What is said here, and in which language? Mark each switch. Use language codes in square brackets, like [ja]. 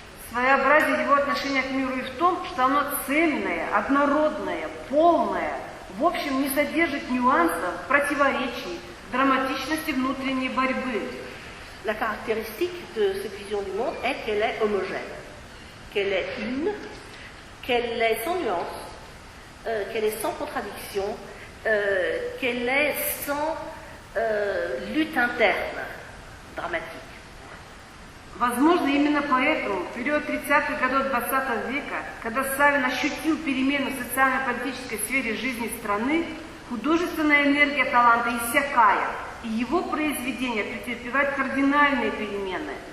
[ru] Своеобразие его отношения к миру и в том, что оно цельное, однородное, полное, в общем, не содержит нюансов, противоречий, драматичности внутренней борьбы. [fr] La caractéristique de cette vision du monde est qu'elle est homogène, qu'elle est une, qu'elle est sans nuance, qu'elle est sans contradiction, qu'elle est sans lutte interne dramatique. [ru] Возможно, именно поэтому в период 30-х годов XX века, когда Савин ощутил перемены в социально-политической сфере жизни страны, художественная энергия таланта иссякает, и его произведения претерпевают кардинальные перемены.